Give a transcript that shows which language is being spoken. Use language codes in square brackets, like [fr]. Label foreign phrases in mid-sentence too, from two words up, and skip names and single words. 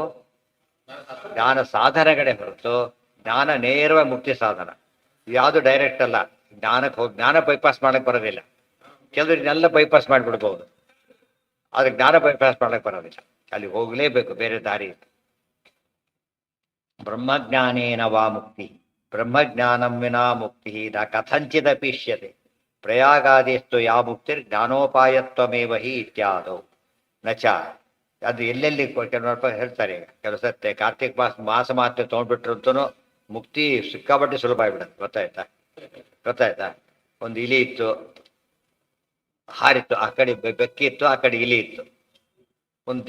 [kn] ಜ್ಞಾನ ಸಾಧನಗಳೇ ಹೊರತು ಜ್ಞಾನ ನೇರವಾಗಿ ಮುಕ್ತಿ ಸಾಧನ. ಯಾವುದು ಡೈರೆಕ್ಟ್ ಅಲ್ಲ. ಜ್ಞಾನ ಬೈಪಾಸ್ ಮಾಡಕ್ಕೆ ಬರೋದಿಲ್ಲ. ಕೆಲವರಿಗೆಲ್ಲ ಬೈಪಾಸ್ ಮಾಡಿಬಿಡ್ಬೋದು, ಆದರೆ ಜ್ಞಾನ ಬೈಪಾಸ್ ಮಾಡಕ್ಕೆ ಬರೋದಿಲ್ಲ. ಅಲ್ಲಿ ಹೋಗಲೇಬೇಕು, ಬೇರೆ ದಾರಿ ಇಲ್ಲ. [sa] ಬ್ರಹ್ಮಜ್ಞಾನೇನ ವಾ ಮುಕ್ತಿ ಬ್ರಹ್ಮಜ್ಞಾನಂ ವಿನಾ ಮುಕ್ತಿ ನ ಕಥಂಚಿದಪಿಷ್ಯತೆ ಪ್ರಯಾಗಾದಿಸ್ತು ಯಾ ಮುಕ್ತಿರ್ ಜ್ಞಾನೋಪಾಯತ್ವಮೇವ ಹಿ ಇತ್ಯಾದವು ನಚ. [kn] ಅದು ಎಲ್ಲೆಲ್ಲಿ ಕೆಲವರು ಹೇಳ್ತಾರೆ. ಈಗ ಕೆಲವು ಸತ್ತೆ ಕಾರ್ತಿಕ್ ಮಾಸ ಮಾತ್ರ ತೊಗೊಂಡ್ಬಿಟ್ರಂತೂ ಮುಕ್ತಿ ಸಿಕ್ಕಾಪಟ್ಟೆ ಸುಲಭ ಆಗಿಬಿಡುತ್ತೆ. ಗೊತ್ತಾಯ್ತಾ? ಒಂದು ಇಲಿ ಇತ್ತು, ಹಾರಿತ್ತು. ಆ ಕಡೆ ಬೆಕ್ಕಿ ಇತ್ತು, ಆ ಕಡೆ ಇಲಿ ಇತ್ತು.